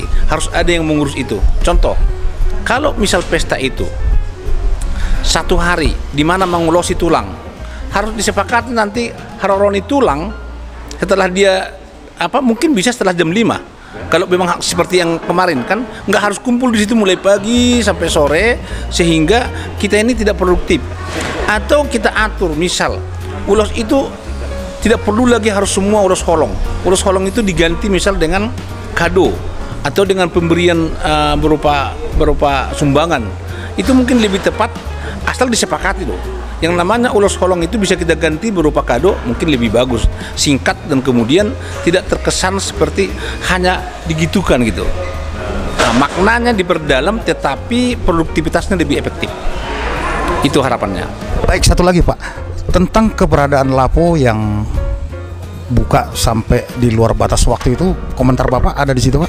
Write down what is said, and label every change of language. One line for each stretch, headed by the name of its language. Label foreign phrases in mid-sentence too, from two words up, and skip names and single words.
Indonesian: Harus ada yang mengurus itu. Contoh, kalau misal pesta itu satu hari di mana mengulosi tulang, harus disepakati nanti
Batak Toba: haroroni tulang
Indonesian: setelah dia mungkin bisa setelah jam 5. Kalau memang seperti yang kemarin kan nggak harus kumpul di situ mulai pagi sampai sore sehingga kita ini tidak produktif. Atau kita atur misal ulos itu tidak perlu lagi harus semua
Batak Toba: ulos holong. Ulos holong
Indonesian: itu diganti misal dengan kado atau dengan pemberian berupa sumbangan. Itu mungkin lebih tepat asal disepakati loh. Yang namanya
Batak Toba: ulos holong
Indonesian: itu bisa kita ganti berupa kado, mungkin lebih bagus, singkat dan kemudian tidak terkesan seperti hanya digitukan gitu. Nah, maknanya diperdalam tetapi produktivitasnya lebih efektif. Itu harapannya. Baik, satu lagi Pak, tentang keberadaan Lapo yang buka sampai di luar batas waktu itu, komentar Bapak ada di situ Pak?